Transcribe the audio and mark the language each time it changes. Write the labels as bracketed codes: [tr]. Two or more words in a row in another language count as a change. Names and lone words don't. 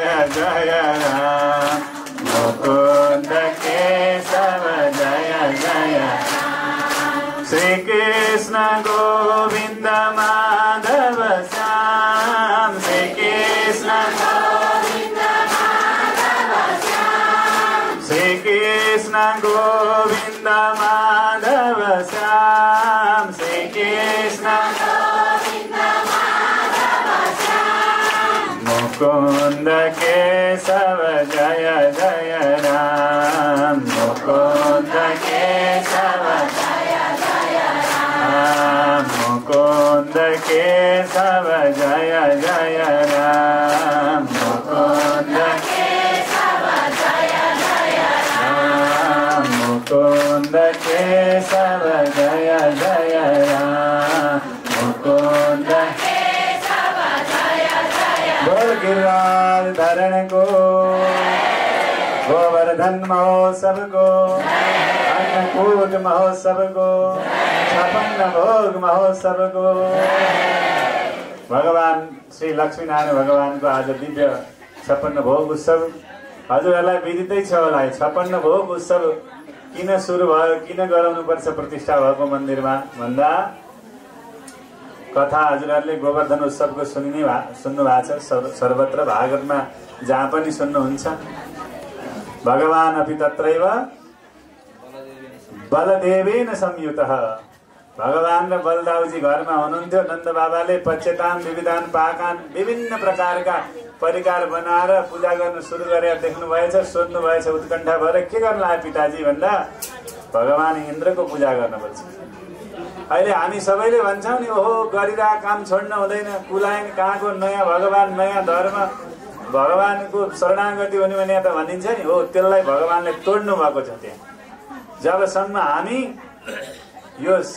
[hi] जय राम मुकुंद केशव जय जय श्री कृष्ण गोविंद माधव श्याम श्री कृष्ण श्री कृष्ण गोविंद माधव श्याम श्री कृष्ण मुकुंद केशव जय जय राम मुकुंद केशव मुकुंद केशव जय जय राम मुकुंद केशव जय जय राम मुकुंद केशव जय जय राम मुकुंद केशव जय जय बोल गिरिराज धरण को गोवर्धन महोत्सव को अन्नकूट महोत्सव को 56 भोग महोत्सव को [ne] भगवान श्री लक्ष्मीनारायण भगवान को आज दिव्य 56 भोग उत्सव हजुरहरूलाई विदितै छ होला 56 भोग उत्सव किन सुरु भयो किन गराउनु पर्छ प्रतिष्ठा भएको मन्दिरमा भन्दा कथा हजुरहरूले गोवर्धन उत्सवको सुन्नु भएको छ सर्वत्र भागवतमा जहाँ पनि सुन्नुहुन्छ भगवान [sa] अपि तत्रैव बलदेवेन संयुतः [ne] भगवान र बलदाउजी घरमा हुनुहुन्थ्यो नन्द बाबाले [sa] पच्यतान विविधान पाकान [ne] विभिन्न प्रकारका परिकार बनाएर पूजा गर्न सुरु गरेर देख्नु भएछ सोध्नु भएछ उत्कण्ठा भएर के गर्न आए पिताजी भन्दा भगवान इन्द्रको पूजा गर्नुपर्छ अहिले हामी सबैले भन्छौं नि ओहो गरिरहेको काम छोड्न हुँदैन कुलायन कहाँको नयाँ भगवान नयाँ धर्म भगवानको शरणागति हुने भने त भनिन्छ नि हो त्यसलाई भगवानले तोड्नु भएको छ त्यहाँ जबसम्म हामी यो